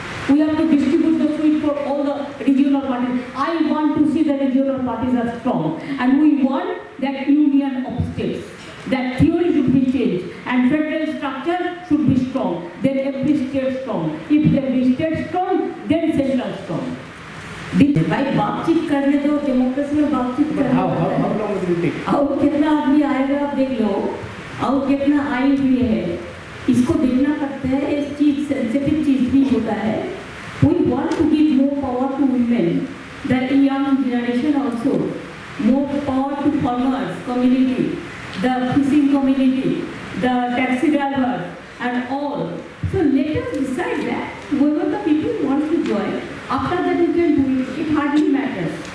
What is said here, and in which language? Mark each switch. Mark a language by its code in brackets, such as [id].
[en] We have to distribute the sweet for all the regional parties. I want to see the regional parties are strong and we want that union of states. That theory should be changed and federal structure should be strong. Then every state strong. If every state strong, then central strong. [hi] भाई बातचीत करने दो, democracy में बातचीत करने दो। [en] How long will it take? [hi] और कितना आदमी आएगा आप देख लो, और कितना आई हुई है, इसको देखना पड़ता है। इस चीज सेंसिटिव चीज भी होता है। [en] We want to give more power to women, the young generation also, more power to farmers community, the fishing community, the taxi drivers and all. So let us decide that whoever the people want to join, after that you can do it. It hardly matters.